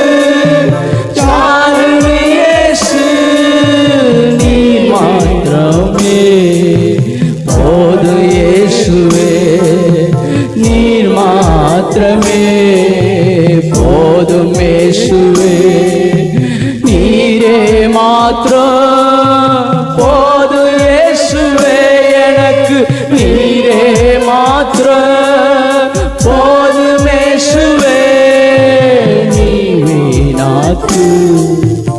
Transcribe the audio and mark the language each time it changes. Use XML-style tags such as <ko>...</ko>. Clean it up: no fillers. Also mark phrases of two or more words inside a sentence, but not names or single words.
<te>చాలును యేసు, నీ మాత్రమే పోదు యేసువే, నీ మాత్రమే పోదు యేసువే,</te> <ta>நீரே மாத்திரம் போது இயேசுவே எனக்கு, நீரே மாத்திரம் போது இயேசுவே,</ta> <te>నీవే నాకు</te>